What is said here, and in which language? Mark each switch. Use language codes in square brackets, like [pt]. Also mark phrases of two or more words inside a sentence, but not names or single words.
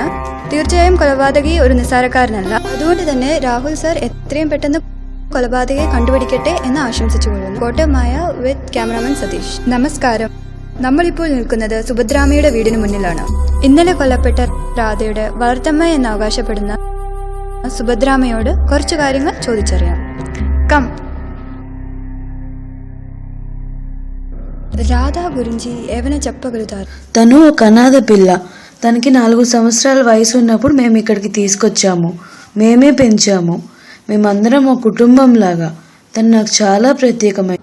[ml] തീർച്ചയായും കൊലപാതകി ഒരു നിസ്സാരക്കാരനല്ല. അതുകൊണ്ട് തന്നെ രാഹുൽ സാർ എത്രയും പെട്ടെന്ന് കൊലപാതകയെ കണ്ടുപിടിക്കട്ടെ എന്ന് ആശംസിച്ചുകൊള്ളുന്നു. കോട്ടയമായ [en] with cameraman [ml] സതീഷ്. നമസ്കാരം. നമ്മളിപ്പോൾ നിൽക്കുന്നത് സുഭദ്രാമ്മയുടെ വീടിന് മുന്നിലാണ്. ഇന്നലെ കൊല്ലപ്പെട്ട രാധയുടെ വളർത്തമ്മ എന്ന് അവകാശപ്പെടുന്ന സുഭദ്രാമ്മയോട് കുറച്ചു കാര്യങ്ങൾ ചോദിച്ചറിയാം. കം. [te] రాధా గురించి ఏమైనా చెప్పగలుగుతారు? తను ఒక అనాథ పిల్ల. తనకి 4 సంవత్సరాల వయసు ఉన్నప్పుడు మేము ఇక్కడికి తీసుకొచ్చాము. మేమే పెంచాము. మేమందరం ఒక కుటుంబం లాగా. తను నాకు చాలా ప్రత్యేకమైన.